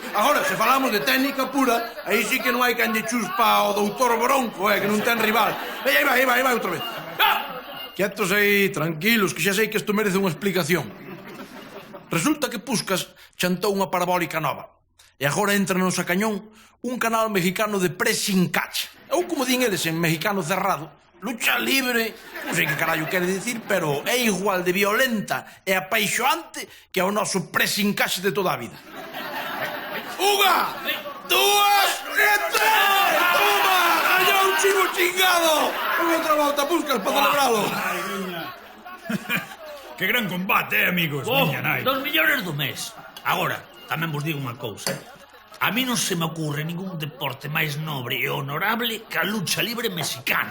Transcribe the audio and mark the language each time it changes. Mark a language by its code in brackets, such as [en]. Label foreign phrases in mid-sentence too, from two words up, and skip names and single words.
[gl] Agora, se falamos de técnica pura, aí sí que non hai quen lle chuspa o doutor Bronco, que non ten rival. Aí vai, outra vez. Quietos aí, tranquilos, que xa sei que isto merece unha explicación. Resulta que Puskas chantou unha parabólica nova. E agora entra no Sacañón un canal mexicano de [en] pressing catch. [gl] Ou como din eles en mexicano cerrado, [es] lucha libre, [gl] non sei que carallo quere dicir, pero é igual de violenta e apaixoante que o noso [en] pressing catch [gl] de toda a vida. Unha, dúas, e tres! Toma! [es] Allá un chivo chingado! [gl] Unha outra volta, Puskas, para celebralo. Que gran combate, amigos. Dos millóns do mes. Agora, tamén vos digo unha cousa. A mí non se me ocurre ningún deporte máis nobre e honorable que a [es] lucha libre mexicana.